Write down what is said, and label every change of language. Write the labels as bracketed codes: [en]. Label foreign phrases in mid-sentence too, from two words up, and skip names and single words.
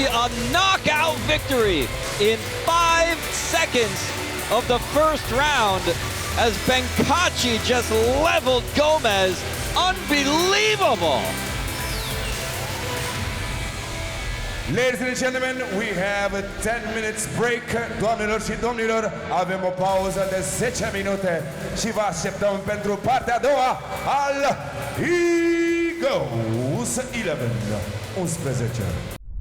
[en] A knockout victory in 5 seconds of the first round, as Benkaci just leveled Gomez. Unbelievable! Ladies and gentlemen, we have a 10 minutes break. [ro] Doamnelor și domnilor, avem o pauză de 10 minute și vă așteptăm pentru partea a doua al Eagles 11.